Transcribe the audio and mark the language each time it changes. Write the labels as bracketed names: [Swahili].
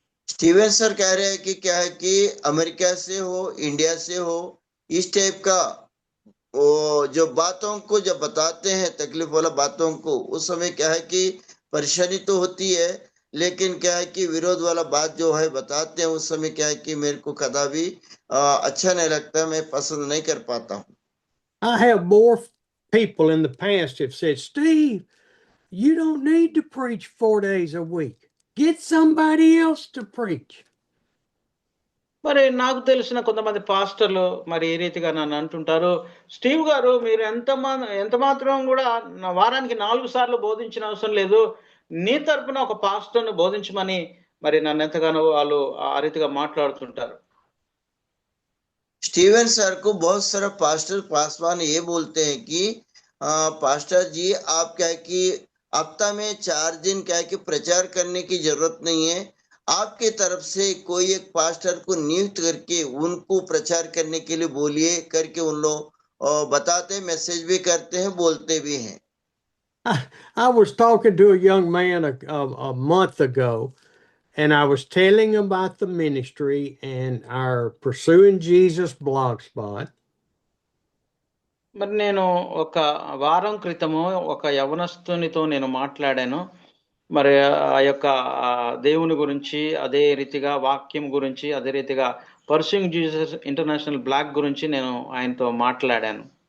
[Hindi] Steven sir कह रहे हैं कि क्या है कि अमेरिका से हो, इंडिया से हो, इस टाइप का वो जो बातों को जब बताते हैं, तकलीफ वाला बातों को, उस समय क्या है कि परेशानी तो होती है, लेकिन क्या है कि विरोध वाला बात जो है बताते हैं, उस समय क्या है कि मेरे को कदापि अच्छा नहीं लगता, मैं पसंद नहीं कर पाता हूँ. [English] I have more people in the past have said, Steve, you don't need to preach 4 days a week. Get somebody else to preach. [Telugu] మరి నాకు తెలిసిన కొంతమంది పాస్టర్లు మరి ఏ రీతిగా నన్ను అంటుంటారు, స్టీవ్ గారు మీరు ఎంత మాత్రం కూడా వారానికి 4 సార్లు బోధించిన అవసరం లేదు, నీ తరపున ఒక పాస్టర్ను బోధించమని మరి నన్ను ఎంతగానో వాళ్ళు ఆ రీతిగా మాట్లాడుతుంటారు. [Hindi] स्टीवन सर को बहुत सारा पास्टर पासवान ये बोलते हैं कि पास्टर जी आप क्या है कि हफ्ता में 4 दिन क्या है कि प्रचार करने की जरूरत नहीं है, आपके तरफ से कोई एक पास्टर को नियुक्त करके उनको प्रचार करने के लिए बोलिए करके उन लोग बताते, मैसेज भी करते हैं, बोलते भी हैं. [English] I was talking to a young man a month ago, and I was telling him about the ministry and our Pursuing Jesus blogspot. [Telugu] మరి నేను ఒక వారం క్రితము ఒక యవనస్తునితో నేను మాట్లాడాను. మరి ఆ యొక్క దేవుని గురించి, అదే రీతిగా వాక్యం గురించి, అదే రీతిగా పర్సూయింగ్ జీసస్ ఇంటర్నేషనల్ బ్లాక్ గురించి నేను ఆయనతో మాట్లాడాను.